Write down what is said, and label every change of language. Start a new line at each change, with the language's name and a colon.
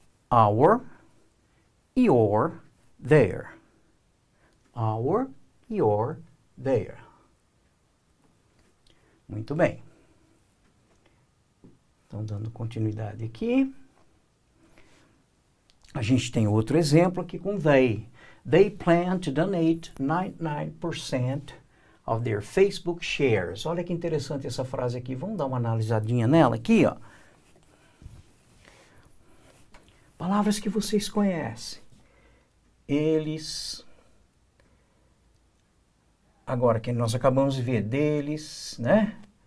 English: Our, your, their. Our, your, their.
Portuguese: Muito bem. Então, dando continuidade aqui. A gente tem outro exemplo aqui com they.
English: They plan to donate 99% of their Facebook shares.
Portuguese: Olha que interessante essa frase aqui. Vamos dar uma analisadinha nela aqui, ó. Palavras que vocês conhecem. Eles. Agora, que nós acabamos de ver deles, né?